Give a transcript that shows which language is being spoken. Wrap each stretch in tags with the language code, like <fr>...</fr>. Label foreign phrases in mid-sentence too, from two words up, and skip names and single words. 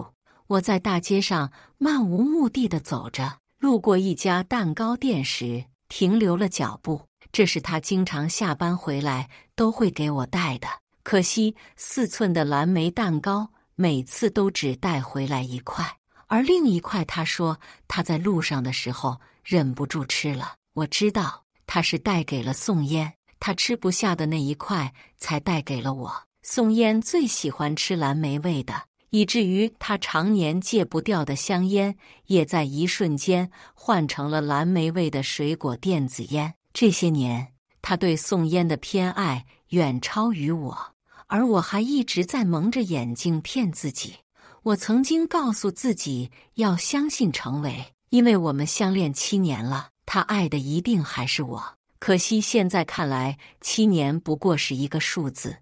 <zh>我在大街上漫無目的地走着，路過一家蛋糕店時停留了腳步。這是他經常下班回來都會給我帶的，可惜4寸的藍莓蛋糕每次都只帶回來1塊，而另一塊他說他在路上的時候忍不住吃了。我知道他是帶給了宋嫣，他吃不下的那1塊才帶給了我。宋嫣最喜歡吃藍莓味的，以至於他常年戒不掉的香煙也在一瞬間換成了藍莓味的水果電子煙。這些年， 他對宋嫣的偏愛遠超於我，而我還一直在蒙着眼睛騙自己。我曾經告訴自己要相信程維，因為我們相戀7年了，他愛的一定還是我。可惜現在看來，7年不過是一個數字。</zh>